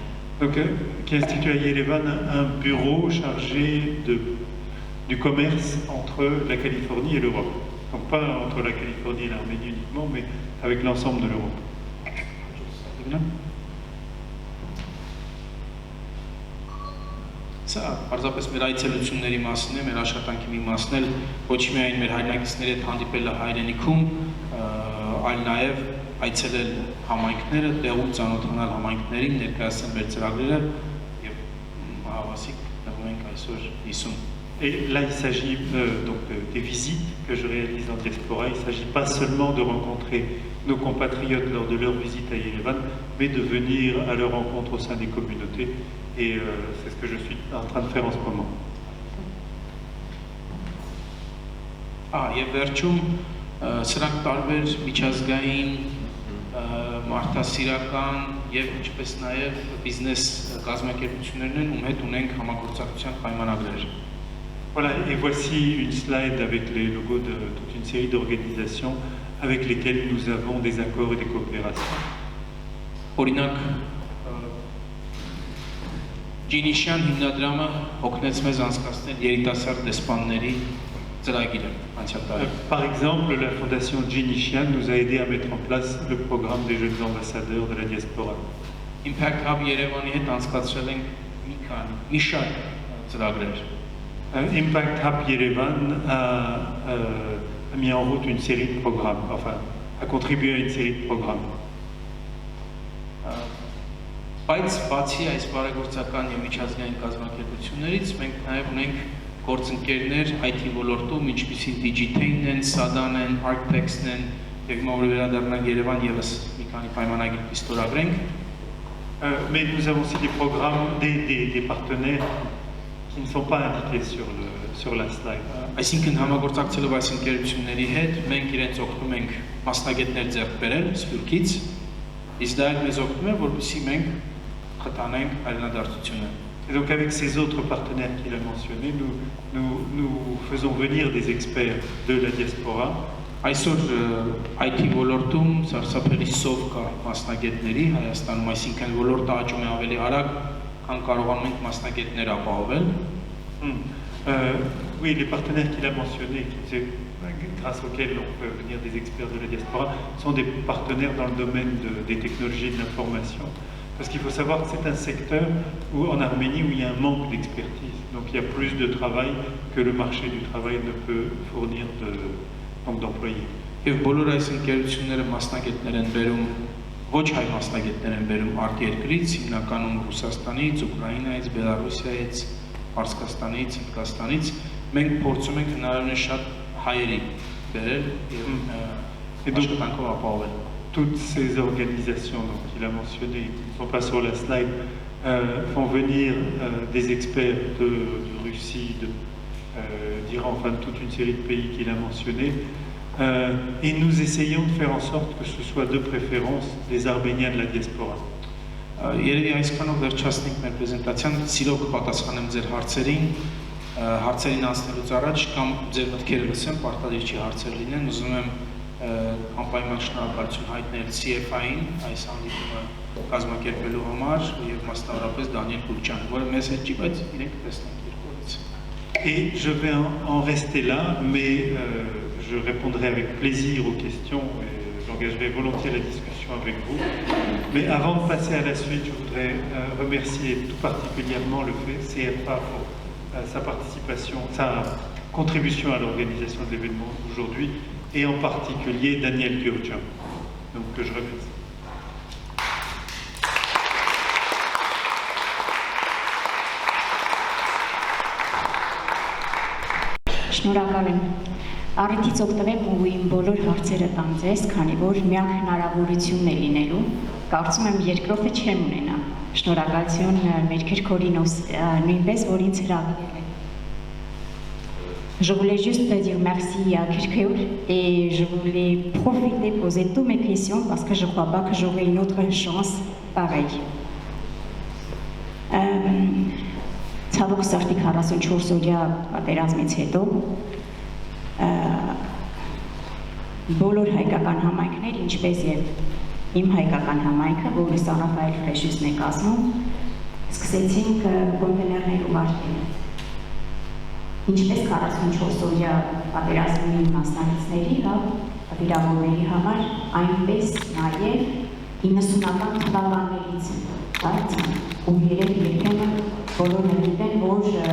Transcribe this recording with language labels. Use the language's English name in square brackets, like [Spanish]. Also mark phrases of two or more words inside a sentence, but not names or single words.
[French] Donc, qui institue à Yerevan un bureau chargé du commerce entre la Californie et l'Europe. Donc pas entre la Californie et l'Arménie uniquement, mais avec l'ensemble de l'Europe. [Armenian] Սա պարզապես մեր այցելությունների մասն է, մեր աշխատանքի մի մասն էլ ոչ միայն մեր հայրենակիցների հետ հանդիպելը հայրենիքում, այլ նաև այցելել համայնքները, տեղում ծանոթանալ համայնքներին, ներկայացնել մեր ծրագրերը եւ հավասիկ գտնվում ենք այսօր 50։ [French] Et là, il s'agit donc des visites que je réalise en diaspora. Il ne s'agit pas seulement de rencontrer nos compatriotes lors de leur visite à Yerevan, mais de venir à leur rencontre au sein des communautés. Et c'est ce que je suis en train de faire en ce moment. [Armenian] Եվ վերջում սրանք տարբեր միջազգային մարդասիրական եւ ինչպես նաեւ բիզնես կազմակերպություններն են, ում հետ ունենք համագործակցության պայմանագրեր։ [French] Voilà, et voici une slide avec les logos de toute une série d'organisations avec lesquelles nous avons des accords et des coopérations. [Armenian] Օրինակ, Ջինիշյան հիմնադրամը օգնեց մեզ անցկացնել երիտասարդ դեսպանների ծրագիրը անցյալ տարի։ [French] Par exemple, la fondation Djinishian nous a aidé à mettre en place le programme des jeunes ambassadeurs de la diaspora. [Armenian] Impact Hub Երևանի հետ անցկացրել ենք մի շարք ծրագրեր։ [French] Impact Hub Yerevan a mis en route une série de programmes, enfin, a contribué à une série de programmes. [Armenian] Բայց բացի այս բարեգործական եւ միջազգային կազմակերպություններից մենք նաեւ ունենք գործընկերներ IT ոլորտում, ինչպիսի Digitane են, Sadan են, Arctex-ն են, եւ մենք վերադառնանք Երևան եւս մի քանի պայմանագիր ստորագրենք։ [French] Mais nous avons aussi des programmes, des partenaires qui ne sont pas indiqués sur la slide. [Armenian] Այսինքն համագործակցելով այս ընկերությունների հետ մենք իրենց օգնում ենք մասնագետներ ձեռք բերել Սփյուռքից, իսկ դա մեզ օգնում է, որպեսզի մենք խթանենք հայրենադարձությունը։ [French] Et donc avec ces autres partenaires qu'il a mentionnés, nous faisons venir des experts de la diaspora. [Armenian] Այսօր IT ոլորտում սարսափելի սով կա մասնագետների Հայաստանում, այսինքն ոլորտը աճում է ավելի արագ, քան կարողանում ենք մասնագետներ ապահովել։ [French] Oui, les partenaires qu'il a mentionnés, grâce auxquels on peut venir des experts de la diaspora, sont des partenaires dans le domaine des technologies de l'information. Parce qu'il faut savoir que c'est un secteur en Arménie où il y a un manque d'expertise. Donc il y a plus de travail que le marché du travail ne peut fournir d'employés. [Armenian] Եվ բոլոր այս ընկերությունները մասնագետներ են բերում, ոչ հայ մասնագետներ են բերում արտերկրից, հիմնականում Ռուսաստանից, Ուկրաինայից, Բելարուսիայից, Պարսկաստանից, Հնդկաստանից, մենք փորձում ենք հնարավորինս շատ հայերի բերել եւ աշխատանքով ապահովել։ [French] Toutes ces organisations qu'il a mentionnées, qui ne sont pas sur la slide, font venir des experts de Russie, d'Iran, enfin de toute une série de pays qu'il a mentionnés. Et nous essayons de faire en sorte que ce soit de préférence des Arméniens de la diaspora. [Armenian] Երևի այսքանով վերջացնենք մեր պրեզենտացիան, սիրով կպատասխանեմ ձեր հարցերին անցնելուց առաջ կամ ձեր մտքերը լսեմ, պարտադիր չի հարցեր լինեն, ուզում եմ անպայման շնորհակալություն հայտնել CFI-ին այս հանդիպումը կազմակերպելու համար եւ մասնավորապես Դանիել Կուլչյան, որը մեզ հետ չի, բայց իրենք տեսնենք երկրորդ։ [French] Et je vais en rester là, mais je répondrai avec plaisir aux questions et j'en j'engagerai volontiers la discussion avec vous. Mais avant de passer à la suite, je voudrais remercier tout particulièrement le CFA pour sa participation, sa contribution à l'organisation de l'événement aujourd'hui, et en particulier Daniel Gyurchan, donc que je remercie. [Armenian] Շնորհակալ եմ։ Առիթից օգտվեք ու իմ բոլոր հարցերը տամ ձեզ, քանի որ միակ հնարավորությունն է լինելու, կարծում եմ երկրորդը չեմ ունենա։ Շնորհակալություն մեր քրքորին նույնպես, որ ինձ հրավիրել է։ [French] Je voulais juste te dire merci à Kirkeur et je voulais profiter de poser toutes mes questions parce que je ne crois pas que j'aurai une autre chance pareille. [Armenian] Ցավոք սրտի 44 օրյա պատերազմից հետո բոլոր հայկական համայնքներ, ինչպես եւ իմ հայկական համայնքը, որը Սանրաֆայել Ֆրեշիսն է կազմում, սկսեցինք կոնտեյներներ ուղարկել։ Ինչպես 44 օրյա պատերազմի մասնակիցների, վիրավորների համար, այնպես նաեւ 90-ական թվականներից բարձր ու երբեմն բոլորը գիտեն, որ